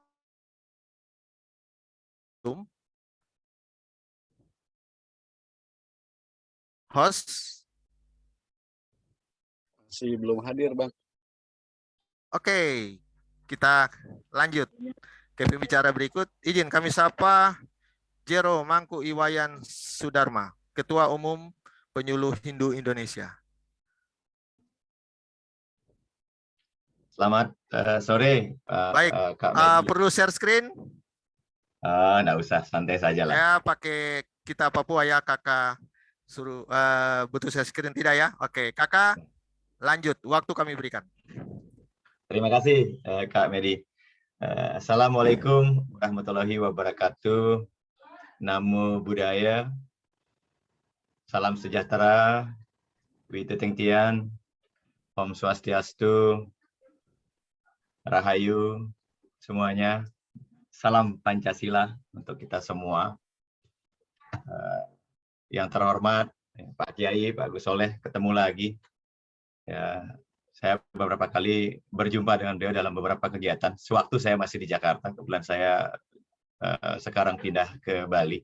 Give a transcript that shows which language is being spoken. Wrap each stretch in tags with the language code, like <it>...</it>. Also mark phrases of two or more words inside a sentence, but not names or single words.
<id>Host. Masih belum hadir, Bang. Oke, kita lanjut ke pembicara berikut. Izin kami sapa Jero Mangku Iwayan Sudarma, Ketua Umum Penyuluh Hindu Indonesia. Selamat sore, Baik, Kak Medi. perlu</id> <en>share screen?</en> <id>Nggak usah, santai saja lah. Ya, pakai kita Papua ya, kakak. Suruh butuh share screen tidak ya? Oke, kakak lanjut, waktu kami berikan. Terima kasih, Kak Medi.</id> <ar>السلام عليكم ورحمة الله وبركاته.</ar> <pi>Namo Buddhaya.</pi> <id>Salam sejahtera. Wituteng Tian.</id> <sa>Om Swastiastu.</sa> <id>Rahayu semuanya. Salam Pancasila untuk kita semua. Yang terhormat Pak Kiai, Pak Gus Soleh, ketemu lagi. Ya, saya beberapa kali berjumpa dengan beliau dalam beberapa kegiatan. Sewaktu saya masih di Jakarta, kebetulan saya sekarang pindah ke Bali.</id>